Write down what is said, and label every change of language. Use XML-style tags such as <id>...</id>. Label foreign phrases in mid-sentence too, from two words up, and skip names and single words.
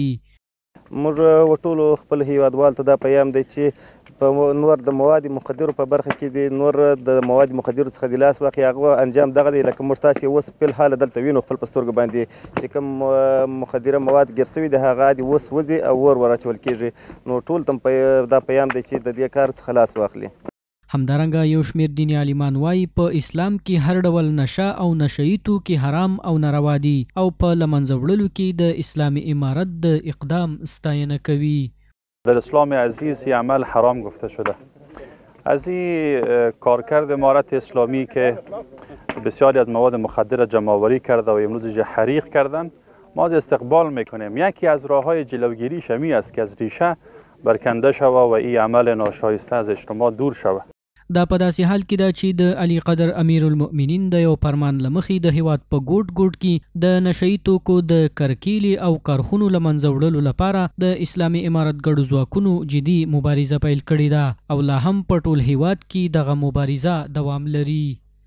<ps>موږ ټولو خپل هیوادوالو ته دا پیغام دی چې په نور د مواد مخدرو په برخه کې د نور د مواد مخدرو څخه د لاس واخلي، هغه انجام دغه دی لکه موږ تاسې اوس په الحال دلته وینو خپل په سترګو باندې چې کوم مخدره مواد ګیر سوي د هغه د اوس وځي او ور اچول کېږي. نو ټول ته دا پیغام دی چې د دې کار څخه لاس واخلي. همدارنګه یو شمیر دیني عالمان وایي په اسلام کې هر ډول نشه او نشه یي توکي حرام او ناروا دي او په له منځه وړلو کې د اسلامي امارت د اقدام ستاینه کوي.</ps> <fa>در اسلام عزیز این عمل حرام گفته شده. از این کارکرد امارت اسلامی که بسیاری از مواد مخدر جمع‌آوری کرده و امروز حریق کردن، ما از استقبال میکنیم. یکی از راه‌های جلوگیری شمی است که از ریشه برکنده شوه و این عمل ناشایسته از اجتماع دور شوه.</fa> <ps>دا په داسې حال کې ده چې د علي قدر امیر المؤمنین د یو فرمان له مخې د هیواد په ګوټ کې د نشه یي توکو د کرکیلې او کارخونو له منځه وړلو لپاره د اسلامي امارت ګډو ځواکونو جدي مبارزه پیل کړې ده او لا هم په ټول هیواد کې دغه مبارزه دوام لري.</ps>